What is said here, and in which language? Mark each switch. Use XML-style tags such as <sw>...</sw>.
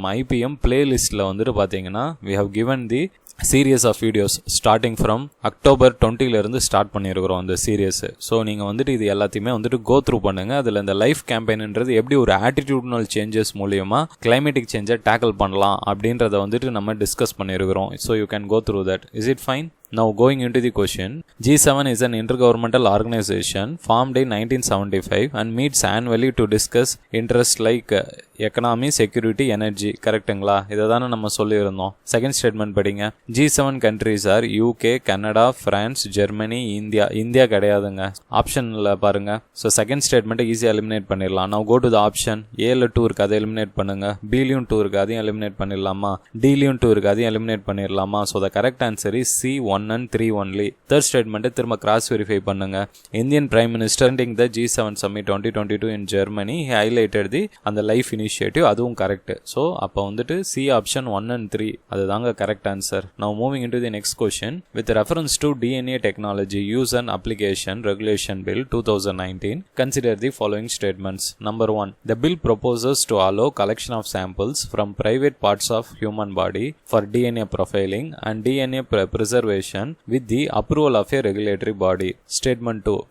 <ta>நம்ம IPM பிளேலிஸ்ட்டில் வந்துட்டு பார்த்தீங்கன்னா</ta> <en>we have given the series of videos starting from October 20</en> <ta>start பண்ணியிருக்கிறோம் அந்த சீரியஸ். ஸோ நீங்கள் வந்துட்டு இது எல்லாத்தையுமே வந்துட்டு கோ த்ரூ பண்ணுங்கள். அதில் இந்த லைஃப் கேம்பெயின்ன்றது எப்படி ஒரு ஆட்டிடியூட்னல் சேஞ்சஸ் மூலியமாக கிளைமேட்டிக் சேஞ்சை டேக்கிள் பண்ணலாம் அப்படின்றத வந்துட்டு நம்ம டிஸ்கஸ் பண்ணியிருக்கிறோம்.</ta> <en>So you can go through that. Is it fine? Now going into the question, G7 is an intergovernmental organization formed in 1975 and meets annually to discuss interests like economy, security, energy.</en> <ta>கரெக்டுங்களா? இதை தானே நம்ம சொல்லியிருந்தோம். Second statement படிங்க.</ta> <en>G7 countries are UK, Canada, France, Germany, India.</en> <ta>India கிடையாதுங்க. ஆப்ஷனில் பாருங்க. So second ஸ்டேட்மெண்ட்டை ஈஸியாக எலிமினேட் பண்ணிடலாம்.</ta> <en>Now go to the option.</en> <ta>ஏல 2 இருக்குது, அதை எலிமினேட் பண்ணுங்க. பிலையும் 2 இருக்குது, அதையும் எலிமினேட் பண்ணிடலாமா? டிலையும் 2 இருக்குது, அதையும் எலிமினேட் பண்ணிடலாமா?</ta> <en>So the correct answer is C 1 and 3 only. Third statement</en> <ta>திரும்ப கிராஸ் வெரிஃபை பண்ணுங்க.</ta> <en>Indian Prime Minister attending the G7 Summit 2022 in Germany, he highlighted the</en> <ta>அந்த லைஃப் இனிஷியேட்டிவ், அதுவும் கரெக்ட். ஸோ அப்போ வந்துட்டு C option 1 and 3 அதுதாங்க correct answer.</ta> <en>Now moving into the next question. With reference to DNA technology use and application regulation bill 2019, consider the following statements. Number 1. The bill proposes to allow collection of samples from private parts of human body for DNA profiling and DNA preservation with the approval of a regulatory body. Statement 2.</en>